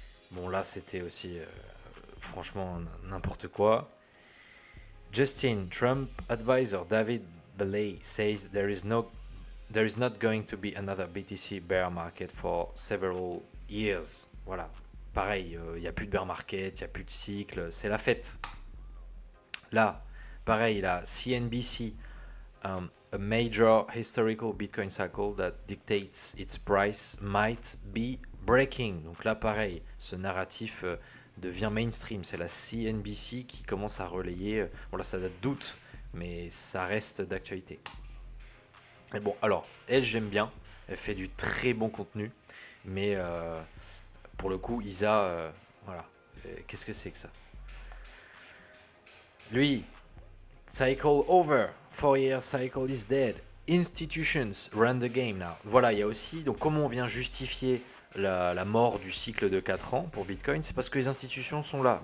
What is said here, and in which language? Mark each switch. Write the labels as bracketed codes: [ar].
[fr] Bon, là, c'était aussi franchement n'importe quoi. [en] Justin Trump advisor David Belay says there is not going to be another BTC bear market for several years. [fr] Voilà. Pareil, il n'y a plus de bear market, il n'y a plus de cycle, c'est la fête. Là, pareil, la CNBC, [en] a major historical Bitcoin cycle that dictates its price might be breaking. [fr] Donc là, pareil, ce narratif devient mainstream. C'est la CNBC qui commence à relayer. Bon, là, ça date d'août, mais ça reste d'actualité. Et bon, alors, elle, j'aime bien. Elle fait du très bon contenu. Mais pour le coup, Isa, voilà. Qu'est-ce que c'est que ça? Lui, [en] cycle over. 4 year cycle is dead. Institutions run the game now. [fr] Voilà, il y a aussi, donc comment on vient justifier la mort du cycle de 4 ans pour Bitcoin, c'est parce que les institutions sont là.